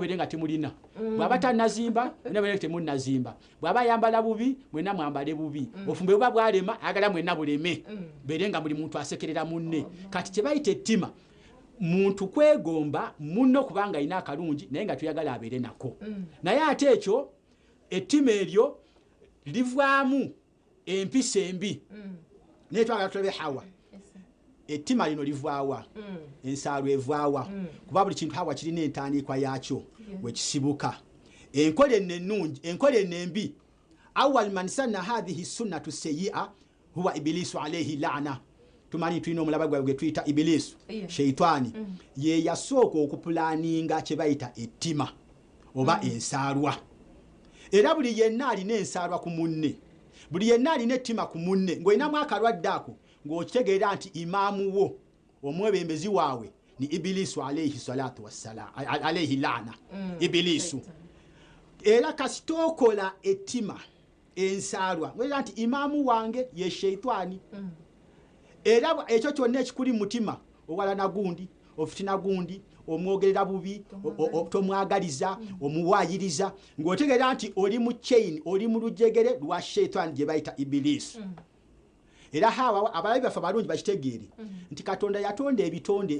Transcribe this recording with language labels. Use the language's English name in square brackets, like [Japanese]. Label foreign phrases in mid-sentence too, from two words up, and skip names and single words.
[Ganda] mbeerenga temulina bw'aba tanazimba mwena mbeerenga temunnazimba bw'aba yambala bubi mwena mwambale bubi ofumbe buba bwalema ayagala mwena buleme mbeerenga buli muntu asekerera munne kati kyebayita ettima muntu kwegomba munno kubanga alina akalungi naye nga tuyagala abeere nako naye ate ekyo ettima eryo livaamu empisa embi naye twagala tulabe Hawa ettima lino livaawa ensaalo evaawa kuba buli kintu Hawa kirina entandikwa yaakyo wekisibuka enkola ennungi enkola enembi awal [Arabic] من سن هذه سنة سيئة هو إبليس عليه لعنة [Ganda] tumanyi tulina omulaba gwe tuyita ibilisu sheitani ye yasooka okupulaninga kye bayita ettima oba ensaalwa era buli yenna alina ensaalwa ku munne buli yenna alina ettima ku munne ng'olinamu akalwadde ako ng'okitegeera nti imaamu wo omwebembezi waabwe ni ibilisu [Arabic] عليه الصلاة والسلام عليه لعنة [Ganda] ibilisu era kasitookola ettima ensaalwa ng'olira nti imaamu wange ye sheitani era ekyo kyonna ekikuli mu mutima owala nagundi ofitina gundi omwogerera bubi tomwagaliza omuwaayiriza ng'otegeera nti oli mu chain oli mu lujegere lwa sheitani gye bayita ibilisu era Hawa abalabi baffe abalungi bakitegeere nti Katonda yatonda ebitonde